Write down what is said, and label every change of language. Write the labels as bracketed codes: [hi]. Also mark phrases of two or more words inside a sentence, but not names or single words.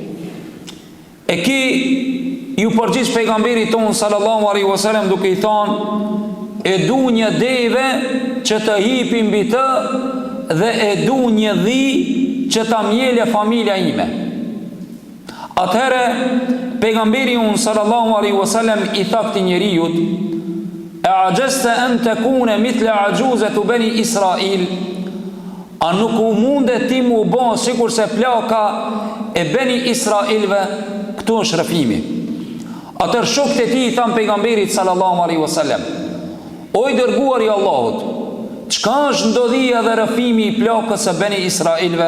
[sq] E ky ju përgjigj pejgamberit ton [ar] صلى الله عليه وسلم [sq] duke i thënë, e du një deve që të hipi mbi të dhe e du një dhi që ta mjele familja ime. Atëherë pejgamberi [ar] صلى الله عليه وسلم [sq] i tha këtij njeriu, e [ar] أعجزت أن تكون مثل عجوز بني إسرائيل, [sq] a nuk u mundet ti mu bë sikur se plaka e bani Israilve? Këtu është rrëfimi. Atëherë shokët e tij i than pejgamberit [ar] صلى الله عليه وسلم, [sq] o i dërguari i Allahut, çka është ndodhia dhe rrëfimi i plakës së bani Israilve?